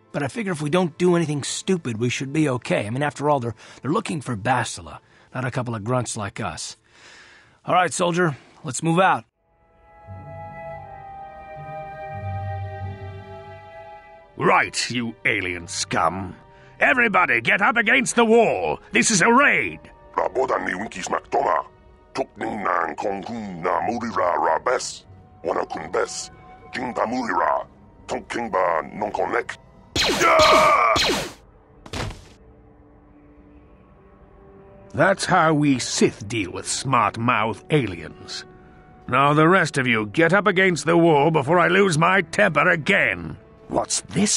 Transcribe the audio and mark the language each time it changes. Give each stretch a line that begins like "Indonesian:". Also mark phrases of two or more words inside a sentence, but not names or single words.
English: But I figure if we don't do anything stupid, we should be okay. I mean, after all, they're looking for Bastila, not a couple of grunts like us. All right, soldier, let's move out. Right, you alien scum. Everybody get up against the wall. This is a raid. Rabodan ni winkis maktoma. Tukning nang kongkun na murira rabes. Wana kun bes. Jing da murira. Tonking ba non connect. That's how we Sith deal with smart-mouth aliens. Now the rest of you get up against the wall before I lose my temper again. What's this?